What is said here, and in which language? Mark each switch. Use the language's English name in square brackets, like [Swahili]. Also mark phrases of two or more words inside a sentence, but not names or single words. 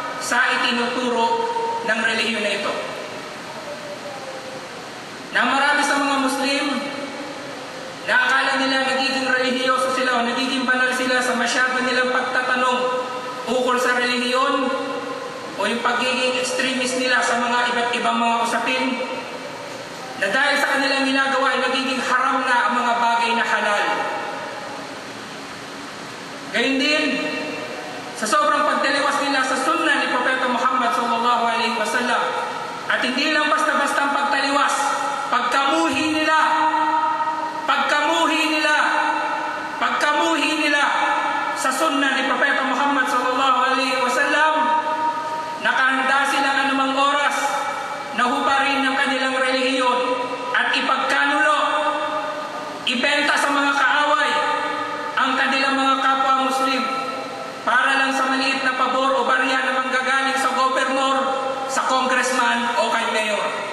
[Filipino] sa itinuturo ng relihiyon na ito. Na marami sa mga Muslim na akala nila nagiging relihiyoso sila o nagiging banal sila sa masyado nilang pagtatanong ukol sa relihiyon o yung pagiging extremist nila sa mga iba't ibang mga usapin, na dahil sa kanilang ginagawa ay nagiging haram na ang mga bagay na halal. Gayun din, sa sobrang pagtaliwas nila sa sunnah ni Propeta Muhammad [Arabic] صلى الله عليه وسلم, [Filipino] at hindi lang basta-basta ang pagtaliwas, pagkamuhi nila sa sunnah ni Propeta Muhammad [Arabic] صلى الله عليه وسلم, [Filipino] nakahanda silang anumang oras na hubarin ng kanilang relihiyon at ipagkanulo, ibenta sa mga kaaway ang kanilang mga kapwa Muslim para lang sa maliit na pabor o barya na manggagaling sa gobernador, sa congressman o kay mayor.